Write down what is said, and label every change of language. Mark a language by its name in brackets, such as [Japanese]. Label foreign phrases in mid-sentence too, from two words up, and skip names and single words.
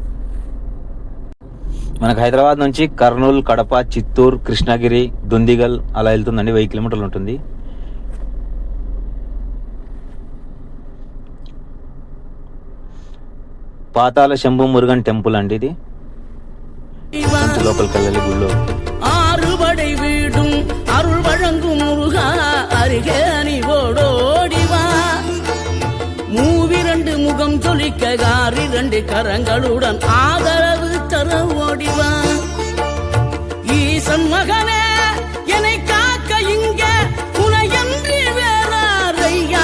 [Telugu] మనకు హైదరాబాద్ నుంచి కర్నూలు, కడప, చిత్తూరు, కృష్ణగిరి, దుందిగల్ అలా వెళ్తుందండి. 1000 కిలోమీటర్లు ఉంటుంది. పాతాళ శంభు మురుగన్ టెంపుల్ అండి ఇది. లోపలికి వెళ్ళాలి గుళ్ళో. [Tamil] ஆறுபடை வீடும் அருள் வழங்கும் முருகா அருகே அணிவோடோடிவா. மூவிரண்டு முகம் சொலிக்க காரிரண்டு கரங்களுடன் ஆதரவு தர ஓடிவா. ஈசன் மகனே என்னை காக்க இங்க உனையன்றி வேறாரையா.